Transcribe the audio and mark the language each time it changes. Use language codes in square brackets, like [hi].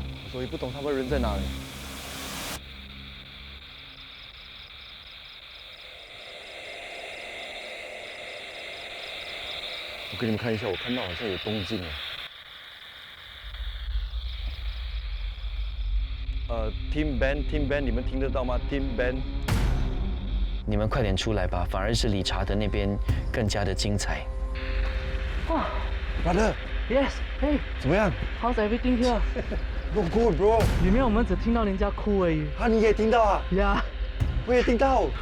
[zh] 所以不懂他们人在哪里。我给你们看一下，我看到好像有动静了。 Team Band， 你们听得到吗 ？Team Band，你们快点出来吧，反而是理查德那边更加的精彩。哇 [en] ，Brother，，Yes， 嘿， [zh] 怎么样 [en] ，How's everything here？？Not good, bro。 [zh] 里面我们只听到人家哭而已。啊，你也听到啊？呀，我也听到。